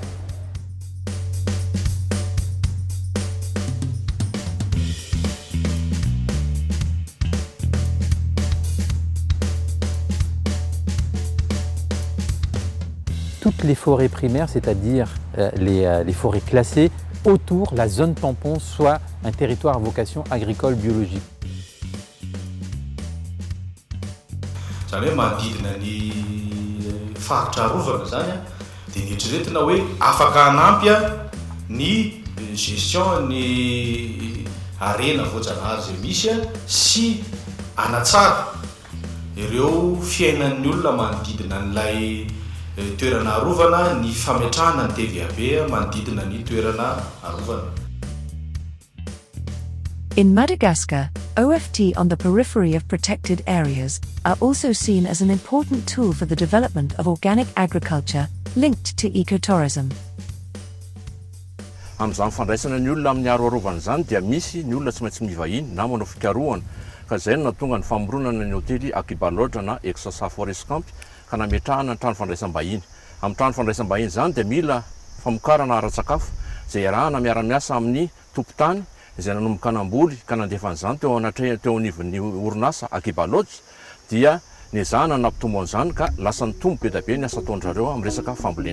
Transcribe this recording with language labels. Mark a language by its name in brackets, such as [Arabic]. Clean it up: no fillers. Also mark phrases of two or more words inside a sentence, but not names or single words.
[French] Toutes les forêts primaires, c'est-à-dire les forêts classées, autour, la zone tampon, soit un territoire à vocation agricole biologique. [Malagasy] Zany hoe manodidina ny faritra arovana zany dia ny eritreretina hoe afaka hanampy ny gestion ny arena voajanahary izay misy sy hanatsara ireo fiainan'ny olona manodidina n'ilay toerana arovana, ny fametrahana ny TVAB manodidina ny toerana arovana. [English] In Madagascar, OFT on the periphery of protected areas are also seen as an important tool for the development of organic agriculture linked to ecotourism. [Malagasy] Amin'izany fandraisana ny olona amin'ny aroarovana izany dia misy ny olona tsy maintsy mivahiny na manao fikarohana ka izay no nahatonga ny famoronana ny hôtely Akiba Lodge na Exasa Forest Camp ka nametrahana ny trano fandraisam-bahiny. Amin'ny trano fandraisam-bahiny izany dia mila famokarana ara-tsakafo izay arahana miara-miasa amin'ny tompon-tany izay nanomboka anamboly ka nandefan'izany teo anivon'ny orinasa Akiba Lodge dia niezahana nampitombo an'izany ka lasa nitombo be da be ny asa ataon'zareo amin'ny resaka fambolena.